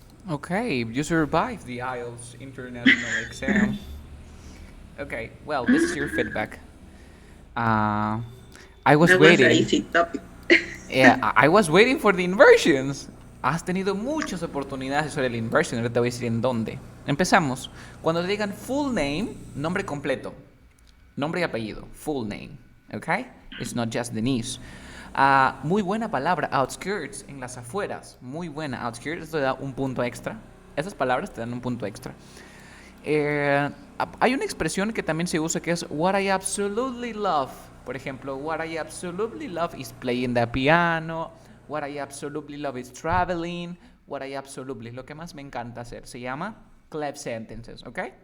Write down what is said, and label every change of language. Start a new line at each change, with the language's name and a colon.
English: Okay, you survived the IELTS international exam. Okay, well, this is your feedback. I was That waiting. was an easy topic. I was waiting for the inversions.
Spanish: Has tenido muchas oportunidades sobre el inversion. Ahora te voy a decir en dónde. Empezamos. Cuando te digan
English: full name,
Spanish: nombre completo. Nombre y apellido.
English: Full name. ¿Ok? It's not just Denise.
Spanish: Muy buena palabra, outskirts, en las afueras. Muy buena, outskirts. Esto te da un punto extra. Esas palabras te dan un punto extra. Hay una expresión que también se usa que es
English: what I absolutely love.
Spanish: Por ejemplo,
English: what I absolutely love is playing the piano. What I absolutely love is traveling. What I absolutely,
Spanish: lo que más me encanta hacer. Se llama clef sentences, ¿ok?